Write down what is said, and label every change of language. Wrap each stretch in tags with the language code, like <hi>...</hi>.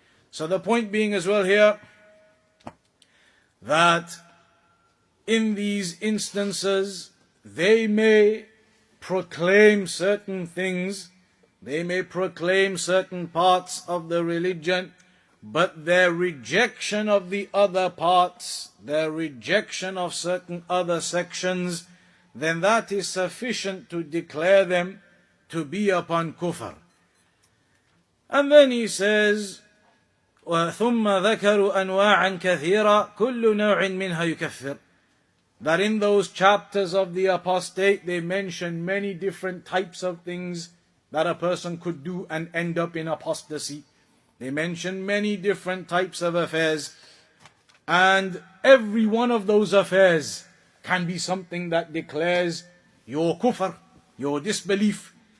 <en>So the point being as well here, that in these instances, they may proclaim certain things, they may proclaim certain parts of the religion, but their rejection of the other parts, their rejection of certain other sections, then that is sufficient to declare them to be upon kufr. And then he says,</en> <ar>وَثُمَّ ذَكَرُوا أَنْوَاعًا كَثِيرًا كُلُّ نَوْعٍ مِنْهَا يُكَفِّرُ.</ar> <en>That in those chapters of the apostate, they mention many different types of things that a person could do and end up in apostasy. They mention many different types of affairs, and every one of those affairs can be something that declares your kufr, your disbelief.</en>